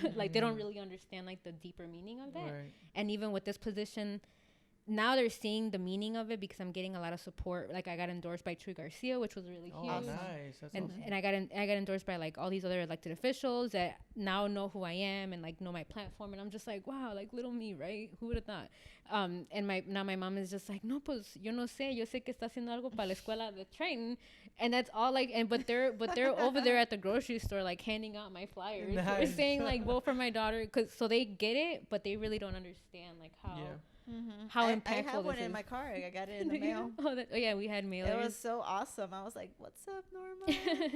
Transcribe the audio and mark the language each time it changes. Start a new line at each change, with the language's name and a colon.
English: Like they don't really understand like the deeper meaning of that. Right. And even with this position, now they're seeing the meaning of it because I'm getting a lot of support. Like I got endorsed by Troy Garcia, which was really huge. Oh, nice. That's awesome. And I got endorsed by like all these other elected officials that now know who I am and like know my platform. And I'm just like, wow, like little me, right? Who would have thought? And my mom is just like,
Spanish: no, pues yo no sé, yo sé que está haciendo algo para la escuela de train.
English: And that's all like, but they're over there at the grocery store like handing out my flyers. Nice. They're saying like vote for my daughter, so they get it, but they really don't understand like how. Yeah. How impactful I have one in my car. I got it in the mail. Oh yeah, we had mailers. It was so awesome. I was like, "What's up, Norma?"